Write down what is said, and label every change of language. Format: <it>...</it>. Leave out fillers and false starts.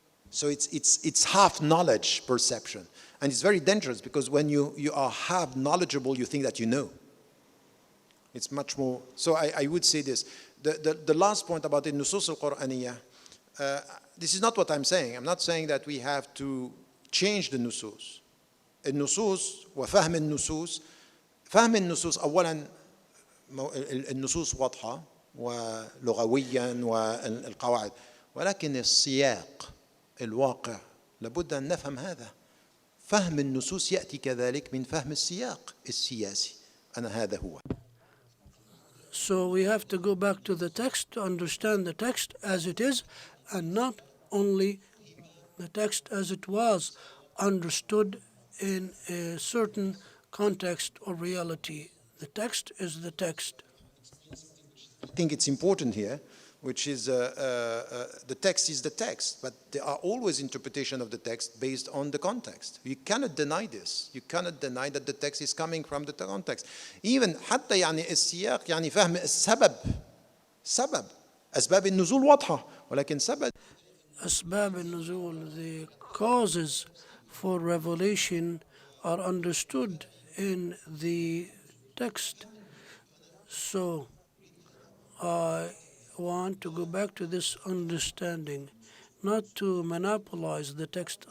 <en>So it's half knowledge perception. And it's very dangerous because when you are half knowledgeable, you think that you know. It's much more, so I would say this. The last point about the Nusus al-Qur'aniyah, this is not what I'm saying. I'm not saying that we have to change the Nusus.</en> <ar>النصوص وفهم النصوص فهم النصوص أولا النصوص واضحة ولغويا والقواعد ولكن السياق الواقع لابد أن نفهم هذا فهم النصوص يأتي كذلك من فهم السياق السياسي أنا هذا هو.</ar> <en>So we have to go back to the text to understand the text as it is and not only the text as it was understood in a certain context or reality. The text is the text. I think it's important here, which is the text is the text, but there are always interpretation of the text based on the context. You cannot deny this. You cannot deny that the text is coming from the context.</en> <ar>Even حتى يعني السياق يعني فهم السبب سبب أسباب النزول واضحة ولكن سبب أسباب النزول,</ar> <en>the causes for revelation are understood in the text. So I want to go back to this understanding, not to monopolize the text.</en>